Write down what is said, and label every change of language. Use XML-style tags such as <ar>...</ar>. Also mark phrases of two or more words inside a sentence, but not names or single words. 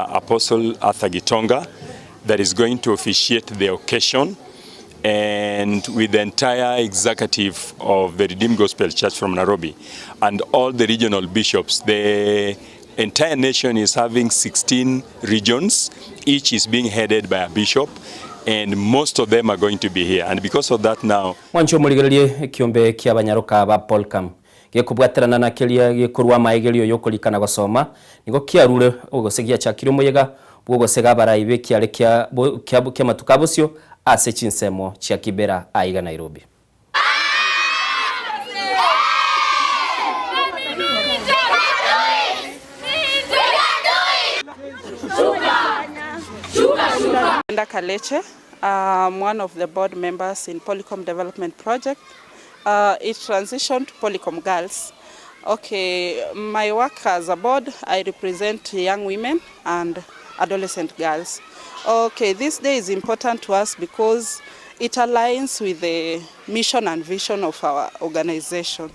<en>Apostle Arthur Gitonga, that is going to officiate the occasion, and with the entire executive of the Redeemed Gospel Church from Nairobi and all the regional bishops. The entire nation is having 16 regions. Each is being headed by a bishop, and most of them are going to be here. And because of that now,</en> <guz>Mwancho muligererie kiombe kia banyaruka ba Polcam gekubwaterana na kiria gikurwa maigerio yokulikana gusoma nigo kiarure ugosegia chakiro moyega bwogosega baraibe kiare kia matukabusyo ase chinsemo chia Kibera aiga Nairobi.</guz> <en>Linda Kaleche, I'm one of the board members in Polycom Development Project. It transitioned to Polycom Girls. Okay, my work as a board, I represent young women and adolescent girls. Okay, this day is important to us because it aligns with the mission and vision of our organization.</en>